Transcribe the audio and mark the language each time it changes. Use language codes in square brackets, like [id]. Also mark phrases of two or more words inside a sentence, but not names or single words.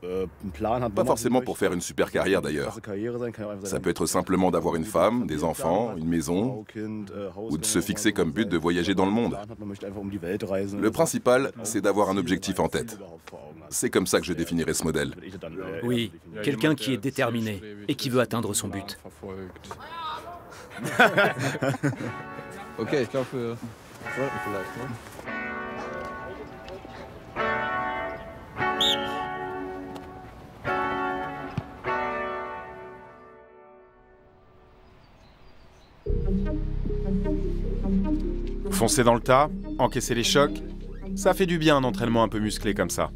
[fr] Pas forcément pour faire une super carrière d'ailleurs. Ça peut être simplement d'avoir une femme, des enfants, une maison, ou de se fixer comme but de voyager dans le monde. Le principal, c'est d'avoir un objectif en tête. C'est comme ça que je définirais ce modèle. Oui, quelqu'un qui est déterminé et qui veut atteindre son but. [de] Ok, ich glaube, wir sollten vielleicht, ne? [fr] Foncer dans le tas, encaisser les chocs, ça fait du bien un entraînement un peu musclé comme ça.